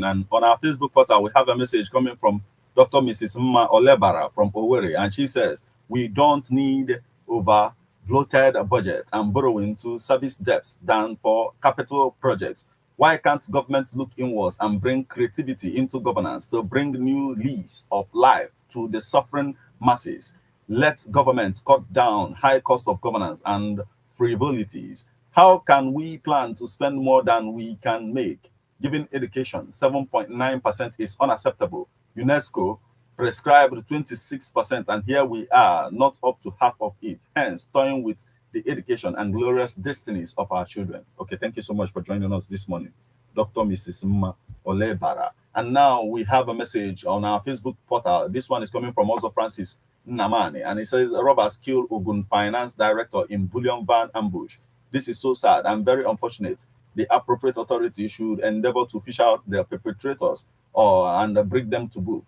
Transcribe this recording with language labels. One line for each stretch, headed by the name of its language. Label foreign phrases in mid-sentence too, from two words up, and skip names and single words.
English: And on our Facebook portal, we have a message coming from Dr. Mrs. Mma Olebara from Owerri, and she says, we don't need over bloated budget and borrowing to service debts than for capital projects. Why can't government look inwards and bring creativity into governance to bring new lease of life to the suffering masses? Let government cut down high cost of governance and frivolities. How can we plan to spend more than we can make? Given education, 7.9% is unacceptable. UNESCO prescribed 26%, and here we are, not up to half of it, hence toying with the education and glorious destinies of our children. Okay, thank you so much for joining us this morning, Dr. Mrs. Mma Olebara. And now we have a message on our Facebook portal. This one is coming from also Francis Namani, and it says, robbers kill Ogun finance director in bullion van ambush. This is so sad and very unfortunate. The appropriate authority should endeavor to fish out the perpetrators and bring them to book.